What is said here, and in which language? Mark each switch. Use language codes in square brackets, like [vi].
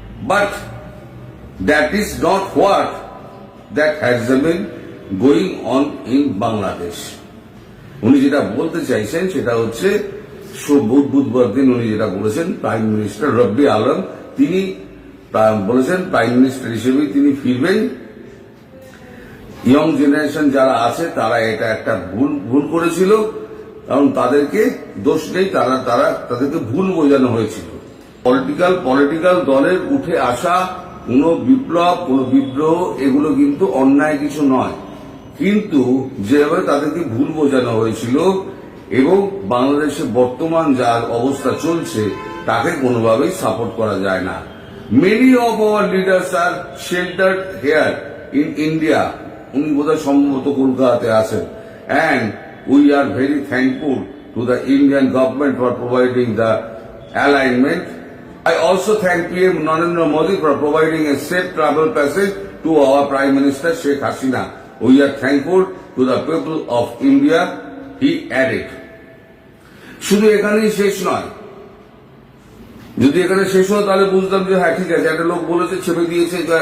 [en] But that is not what that has been going on in Bangladesh. [bn] উনি যেটা বলতে চাইছেন সেটা হচ্ছে বুধবার দিন উনি যেটা বলেছেন, প্রাইম মিনিস্টার রব্বি আলম তিনি বলেছেন প্রাইম মিনিস্টার হিসেবে তিনি ফিরবেন। ইয়ং জেনারেশন যারা আছে তারা এটা একটা ভুল করেছিল, কারণ তাদেরকে দোষ নেই, তাদেরকে ভুল বোঝানো হয়েছিল। পলিটিক্যাল দলের উঠে আসা কোনো বিপ্লব, কোনো বিদ্রোহ এগুলো কিন্তু অন্যায় কিছু নয়, কিন্তু যেভাবে তাদেরকে ভুল বোঝানো হয়েছিল এবং বাংলাদেশে বর্তমান যার অবস্থা চলছে তাকে কোনোভাবেই সাপোর্ট করা যায় না। [en] many of our leaders are sheltered here in India, [bn] উনি বোধহয় সম্ভবত কলকাতাতে আছেন, [en] And we are very thankful to the Indian government for providing the alignment. I also thank PM Narendra Modi for providing a safe travel passage to our Prime Minister Sheikh Hasina. We are thankful to the people of India, he added. [bn] শুধু এখানেই শেষ নয়, যদি এখানে শেষ হয় তাহলে বুঝতাম যে হ্যাঁ ঠিক আছে, একটা লোক বলেছে ছেপে দিয়েছে।